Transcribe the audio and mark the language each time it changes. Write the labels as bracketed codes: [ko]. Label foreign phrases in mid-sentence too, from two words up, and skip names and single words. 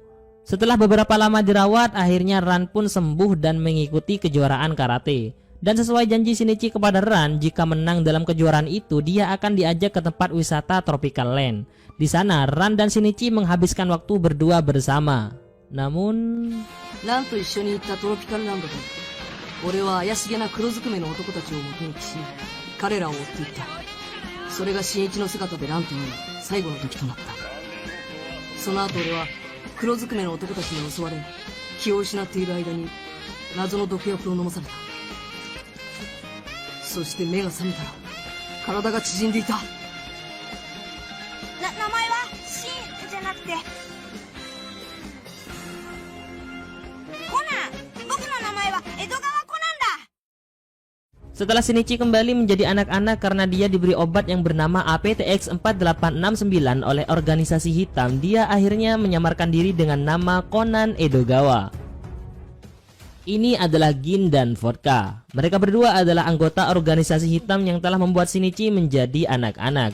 [id] Setelah beberapa lama dirawat, akhirnya Ran pun sembuh dan mengikuti kejuaraan karate. Dan sesuai janji Shinichi kepada Ran, jika menang dalam kejuaraan itu, dia akan diajak ke tempat wisata Tropical Land. Di sana, Ran dan Shinichi menghabiskan waktu berdua bersama. Namun, [ja] Ran と一緒に行ったトロピカルランドで、俺は怪しげな黒ずくめの男たちを目撃し、彼らを追っていった。それが新一の姿でランと会う最後の時となった。その後俺は黒ずくめの男たちに襲われ、気を失っている間に謎の毒薬を飲まされた。そして目が覚めたら体が縮んでいた。名前はシンじゃなくてコナン。僕の名前は江戸川コナンだ。 [id] setelah Shinichi kembali menjadi anak-anak karena dia diberi obat yang bernama APTX 4869 oleh organisasi hitam, dia akhirnya menyamarkan diri dengan nama Conan Edogawa. Ini adalah Gin dan Vodka. Mereka berdua adalah anggota organisasi hitam yang telah membuat Shinichi menjadi anak-anak.